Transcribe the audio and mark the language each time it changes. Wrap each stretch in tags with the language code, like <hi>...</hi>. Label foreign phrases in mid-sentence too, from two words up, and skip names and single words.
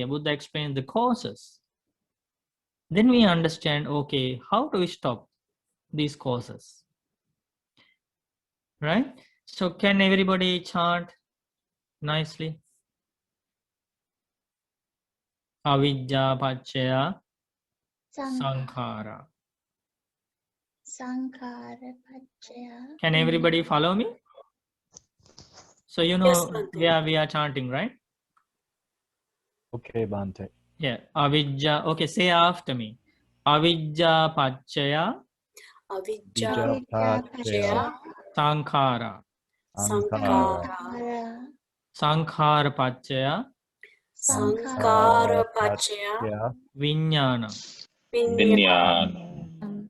<en>Buddha explains the causes. Then we understand, okay, how do we stop these causes? Right? So can everybody chant nicely?</en> <pi>Avidya paccaya sankhara. Sankhara paccaya.</pi> <en>Can everybody follow me? So you know where we are chanting, right? Okay, Bhante. Yeah. Avidya. Okay, say after me.</en> <pi>Avidya paccaya Avidya paccaya sankhara. sankhara. Sankhara paccaya Sankhara paccaya vijnana. Vinyana.</pi>